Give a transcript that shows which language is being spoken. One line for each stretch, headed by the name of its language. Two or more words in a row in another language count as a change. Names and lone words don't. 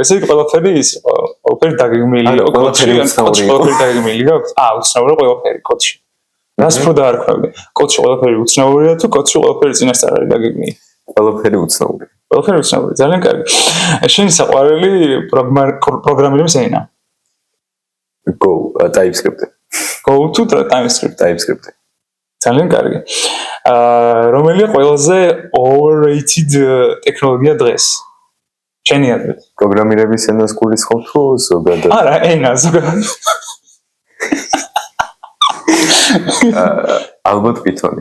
Georgian: ესე იგი ყველაფერი ის ყველაფერი დაგეგმილი. ყველაფერი უცნაური. ყველაფერი დაგეგმილი გაქვს? უცნაური ყველაფერი კოდში. რას უფრო დაარქვევდი? კოდში ყველაფერი უცნაურია თუ კოდში ყველაფერი წინასწარ არის დაგეგმილი? ყველაფერი უცნაური. ყველაფერი უცნაური. ძალიან კარგი. შენი საყვარელი პროგრამირების ენა? Go, TypeScript. Go to TypeScript. ძალიან კარგი. რომელია ყველაზე overrated ტექნოლოგია დღეს? შენი აზრით? პროგრამირების ენას გულისხმობ თუ ზოგადად? არა, ენა ზოგადად. ალბათ Python-ი.